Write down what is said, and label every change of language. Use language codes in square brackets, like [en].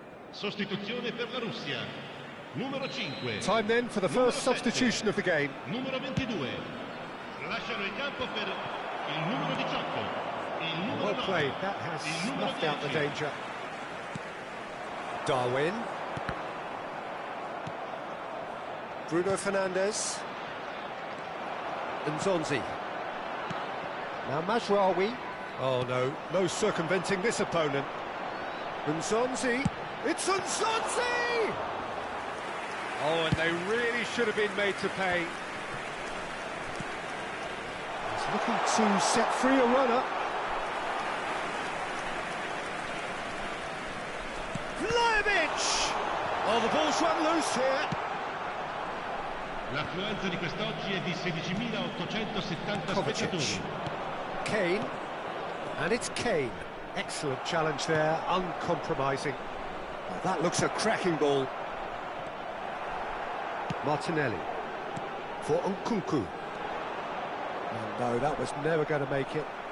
[it] Sostituzione per la Russia. Numero 5. [en] Time then for the first substitution of the game. [it] Numero 22. Lasciano il campo per il numero 18. Il numero [en] Well [it] 9. [en] played, that has snuffed out the danger. Darwin. Bruno Fernandes. Nzonzi. Now Mazraoui. Oh no, no circumventing this opponent. Nzonzi. It's Nzonzi! Oh, and they really should have been made to pay. He's looking to set free a runner. Vlahovic! Oh, the ball's run loose here. [it] L'affluenza di quest'oggi è di 16.870 spettatori. [en] Kane. And it's Kane. Excellent challenge there, uncompromising. Oh, that looks a cracking ball. Martinelli. For Nkunku. Oh, no, that was never going to make it.